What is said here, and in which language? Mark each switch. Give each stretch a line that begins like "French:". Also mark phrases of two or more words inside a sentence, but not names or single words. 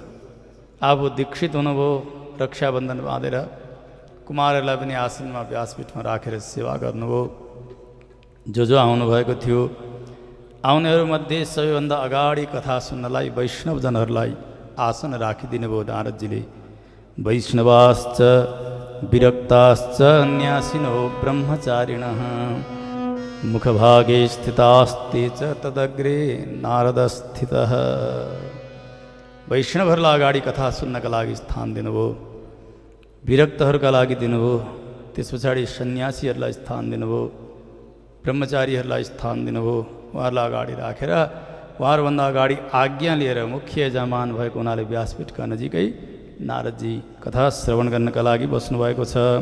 Nepali: आफू दीक्षित हुनुभयो, रक्षाबन्धन बाँधेर कुमारहरूलाई पनि आसनमा व्यासपीठमा राखेर सेवा गर्नुभयो। जो आउनुभएको थियो, आउनेहरूमध्ये सबैभन्दा अगाडि कथा सुन्नलाई वैष्णवजनहरूलाई आसन राखिदिनु भयो नारदजीले।
Sanskrit: वैष्णवाश्च विरक्ताश्च न्यासिनो ब्रह्मचारिणः मुखभागे स्थितास्ते च तदग्रे नारदस्थितः।
Nepali: वैष्णवहरूलाई अगाडि कथा सुन्नका लागि स्थान दिनुभयो, विरक्तहरूका लागि दिनुभयो, त्यस पछाडि सन्यासीहरूलाई स्थान दिनुभयो, ब्रह्मचारीहरूलाई स्थान दिनुभयो। उहाँहरूलाई अगाडि राखेर उहाँहरूभन्दा अगाडि आज्ञा लिएर मुख्य यजमान भएको हुनाले व्यासपीठका नजिकै नारदजी कथा श्रवण गर्नका लागि बस्नुभएको छ।